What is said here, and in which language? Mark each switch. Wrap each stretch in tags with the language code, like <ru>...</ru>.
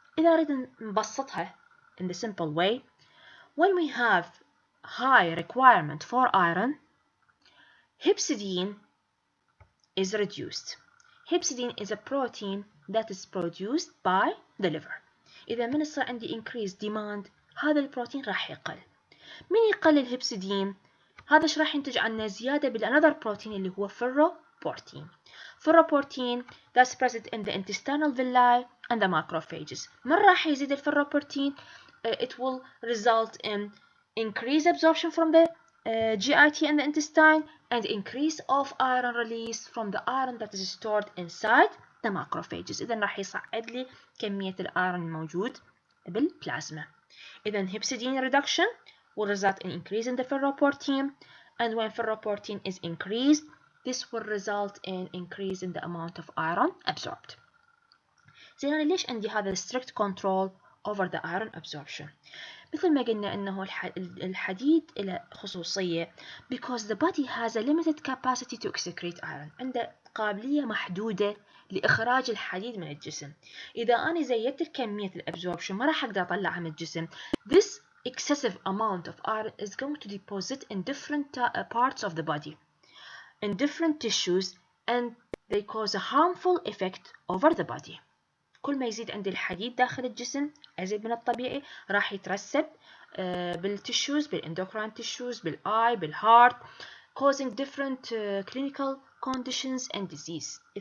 <ar>إذا أريد نبسطها</ar> <en>in the simple way, when we have high requirement for iron, hepcidin is reduced. Hepcidin is a protein that is produced by the liver.</en> <ar>إذا من يصير عندي</ar> <en>increased demand</en> <ar>هذا البروتين راح يقل. من يقل الهبسيدين هذا ايش راح ينتج عنا زيادة بال</ar> <en>another protein</en> <ar>اللي هو ferroportin.</ar> <en>Ferroportin that's present in the intestinal villi and the macrophages.</en> <ar>من راح يزيد الفيروبورتين</ar> <en>it will result in increased absorption from the GIT and the intestine and increase of iron release from the iron that is stored inside the macrophages.</en> <ar>إذا راح يصعد لي كمية الأيرون الموجود بالبلازما.</ar> <en>إذا hepcidin reduction will result in increase in the ferroportin, and when ferroportin is increased, this will result in increase in the amount of iron absorbed.</en> <ar>زين أنا ليش عندي هذا</ar> <en>strict control over the iron absorption؟</en> <ar>مثل ما قلنا إنه الحديد له خصوصية</ar> <en>because the body has a limited capacity to excrete iron.</en> <ar>عنده قابلية محدودة لإخراج الحديد من الجسم. إذا أنا زيدت كمية الابزوربشن ما راح أقدر أطلعها من الجسم.</ar> <en>This excessive amount of iron is going to deposit in different parts of the body, in different tissues, and they cause a harmful effect over the body.</en> <ar>كل ما يزيد عند الحديد داخل الجسم أزيد من الطبيعي راح يترسب بالتشوز، بالاندوكراين تشوز، بالاي، بالهارت،</ar> <en>causing different clinical conditions and disease.</en>